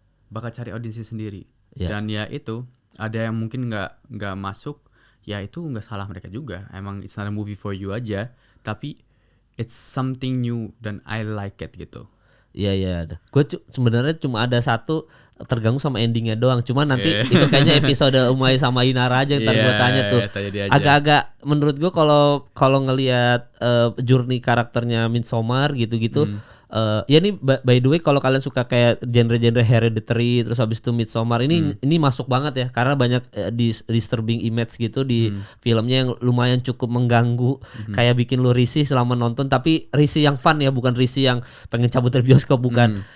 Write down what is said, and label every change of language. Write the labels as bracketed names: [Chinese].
[Indonesian] Bakal cari audiensnya sendiri. Dan ya itu, ada yang mungkin nggak masuk, ya itu nggak salah mereka juga. Emang [English] it's not a movie for you [Indonesian] aja, tapi [English] it's something new [Indonesian] dan [English] I like it gitu. [Indonesian] Iya. Gue sebenarnya cuma ada satu terganggu sama endingnya doang. Cuma nanti itu kayaknya episode Umay sama Inara aja ntar gue tanya tuh. Agak-agak menurut gue kalau ngelihat journey karakternya Midsommar gitu-gitu. Ya ini [English] by the way, [Indonesian] kalau kalian suka kayak genre-genre Hereditary terus habis itu Midsommar ini masuk banget ya, karena banyak disturbing image gitu di filmnya yang lumayan cukup mengganggu, kayak bikin lu risih selama nonton, tapi risih yang fun ya, bukan risih yang pengen cabut dari bioskop, bukan.